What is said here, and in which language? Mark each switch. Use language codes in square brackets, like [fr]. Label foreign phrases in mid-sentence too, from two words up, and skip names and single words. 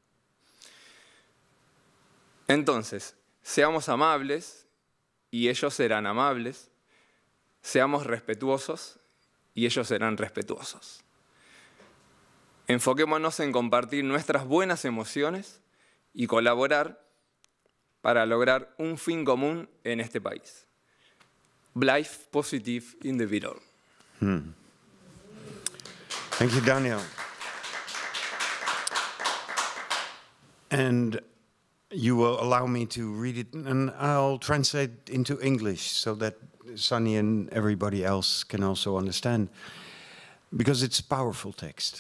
[es] Entonces, seamos amables y ellos serán amables. Seamos respetuosos y ellos serán respetuosos. Enfoquémonos en compartir nuestras buenas emociones y colaborar para lograr un fin común en este país. [nl] Blijf positief in de wereld. [en] Thank you, Daniel. And you will allow me to read it, and I'll translate into English so that Sunny and everybody else can also understand, because it's a powerful text.